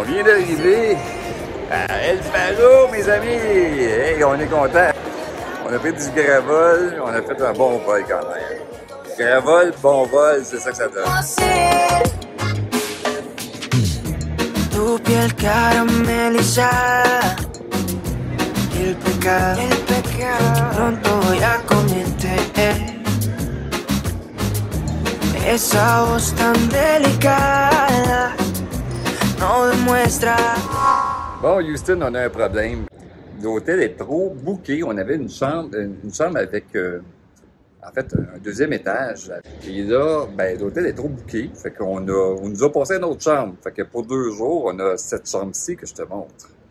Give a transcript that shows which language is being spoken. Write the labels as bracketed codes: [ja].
[fr] On vient d'arriver à El Faro, mes amis! Hey, on est contents! On a pris du gravol, on a fait un bon vol quand même. Gravol, bon vol, c'est ça que ça donne. [es] Tu piel carameliza, el pecado, pronto voy a comerte. Esa voz tan delicada no demuestra. [fr] Bon, Houston, on a un problème. L'hôtel est trop booké. On avait une chambre avec... en fait, un deuxième étage. Et là, ben, l'hôtel est trop booké. Fait qu'on nous a passé une autre chambre. Fait que pour 2 jours, on a cette chambre-ci que je te montre.